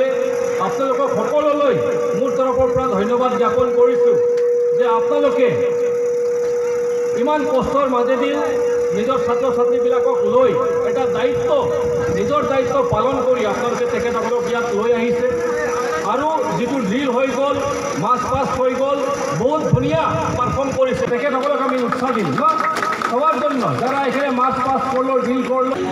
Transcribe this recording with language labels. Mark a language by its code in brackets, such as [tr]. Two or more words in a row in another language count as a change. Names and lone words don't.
[as] আপোনালোকক সকলোলৈ মোৰ তৰফৰ পৰা ধন্যবাদ জ্ঞাপন কৰিছোঁ যে আপোনালোকে ইমান কষ্টৰ মাজেদি নিজৰ ছাত্ৰ ছাত্ৰীবিলাকক লৈ এটা দায়িত্ব, নিজৰ দায়িত্ব পালন কৰি আপোনালোকে তেখেতসকলক ইয়াত লৈ আহিছে। আৰু যিটো ড্ৰিল হৈ গ'ল, [en] march past [as] হৈ গ'ল, বহুত ধুনীয়া পাৰফৰ্ম কৰিছে, তেখেতসকলক আমি উৎসাহ দিম ন [bn] সবার জন্য, যারা এখানে মার্চ পাস করলো, ড্রিল করলো।